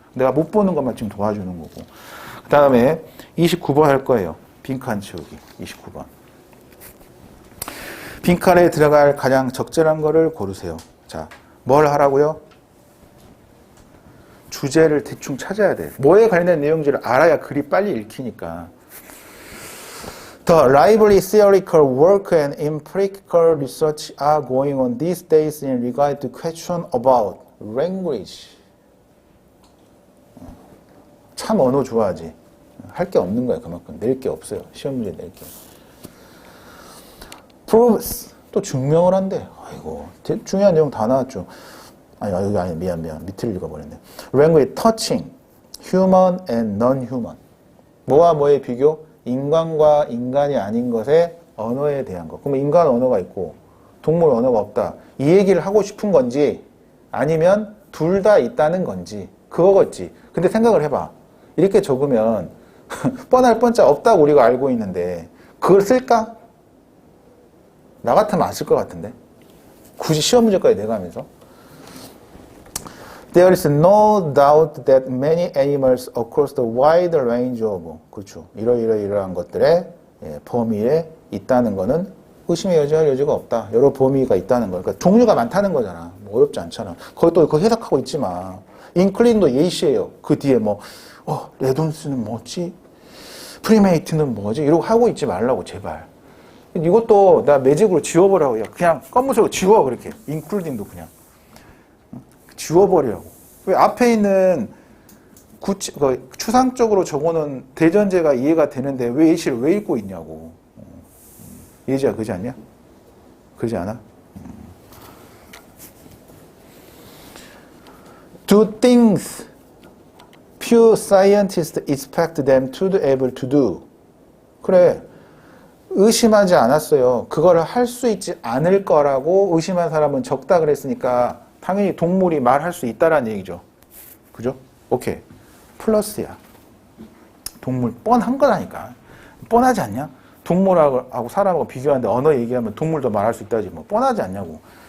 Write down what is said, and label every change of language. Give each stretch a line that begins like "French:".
Korean: 내가 못 보는 것만 지금 도와주는 거고. 그 다음에 29번 할 거예요. 빈칸 채우기. 29번. 빈칸에 들어갈 가장 적절한 거를 고르세요. 자, 뭘 하라고요? 주제를 대충 찾아야 돼. 뭐에 관련된 내용인지를 알아야 글이 빨리 읽히니까.
English: The lively theoretical work and empirical research are going on these days in regard to question about language.
Korean: 참 언어 좋아하지. 할 게 없는 거야, 그만큼. 낼 게 없어요. 시험 문제 낼 게. proves. 또 증명을 한대. 아이고, 중요한 내용 다 나왔죠. 여기 아니, 미안. 밑을 읽어버렸네.
English: language touching human and non-human.
Korean: 뭐와 뭐의 비교? 인간과 인간이 아닌 것의 언어에 대한 것. 그러면 인간 언어가 있고 동물 언어가 없다. 이 얘기를 하고 싶은 건지 아니면 둘 다 있다는 건지 그거겠지. 근데 생각을 해봐. 이렇게 적으면 뻔할 뻔짜 없다고 우리가 알고 있는데 그걸 쓸까? 나 같으면 안 쓸 것 같은데. 굳이 시험 문제까지 내가면서.
English: There is no doubt that many animals across the wide range of
Korean: 그렇죠. 이러한 것들의 범위에 있다는 거는 의심의 여지가 없다. 여러 범위가 있다는 거. 그러니까 종류가 많다는 거잖아. 뭐 어렵지 않잖아. 거기 또 그거 해석하고 있지 마. including도 예시예요. 그 뒤에 레돈스는 뭐지? 프리메이트는 뭐지? 이러고 하고 있지 말라고 제발. 이것도 나 매직으로 지워버리라고. 그냥 검은색으로 지워 그렇게. including도 그냥. 지워버리라고. 왜 앞에 있는 추상적으로 적어놓은 대전제가 이해가 되는데 왜 예시를 왜 읽고 있냐고. 예지야, 그러지 않냐? 그러지 않아?
English: Do things few scientists expect them to be able to do.
Korean: 그래. 의심하지 않았어요. 그거를 할 수 있지 않을 거라고 의심한 사람은 적다 그랬으니까 당연히 동물이 말할 수 있다라는 얘기죠. 그죠? 오케이. 플러스야. 동물 뻔한 거라니까. 뻔하지 않냐? 동물하고 사람하고 비교하는데 언어 얘기하면 동물도 말할 수 있다지 뭐. 뻔하지 않냐고.